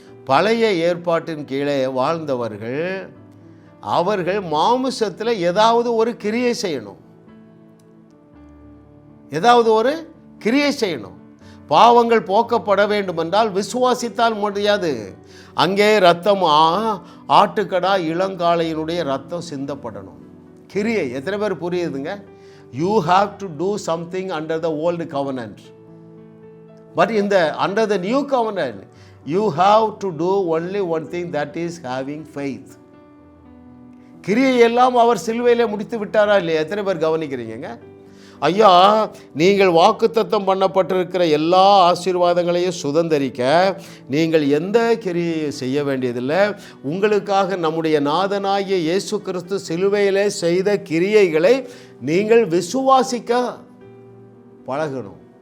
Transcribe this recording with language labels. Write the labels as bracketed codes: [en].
[ta] பழைய ஏற்பாட்டின் கீழே வாழ்ந்தவர்கள் அவர்கள் மாமிசத்தில் ஏதாவது ஒரு கிரியை செய்யணும். ஏதாவது ஒரு கிரியை செய்யணும். பாவங்கள் போக்கப்பட வேண்டும் என்றால் விசுவாசித்தால் முடியாது. அங்கே ரத்தம், ஆட்டுக்கடா இளங்காளையினுடைய ரத்தம் சிந்தப்படணும். கிரியை. எத்தனை பேர் புரியுதுங்க? [en] You have to do something under the old covenant. But under the new covenant, you have to do only one thing, that is having faith. [ta] கிரியை எல்லாம் அவர் சிலுவையிலே முடித்து விட்டாரா இல்லையா? எத்தனை பேர் கவனிக்கிறீங்க? ஐயா, நீங்கள் வாக்குத்தத்தம் பண்ணப்பட்டிருக்கிற எல்லா ஆசீர்வாதங்களையும் சுதந்தரிக்க நீங்கள் எந்த கிரியையை செய்ய வேண்டியதில்லை. உங்களுக்காக நம்முடைய நாதனாகிய இயேசு கிறிஸ்து சிலுவையிலே செய்த கிரியைகளை நீங்கள் விசுவாசிக்க பழகணும்.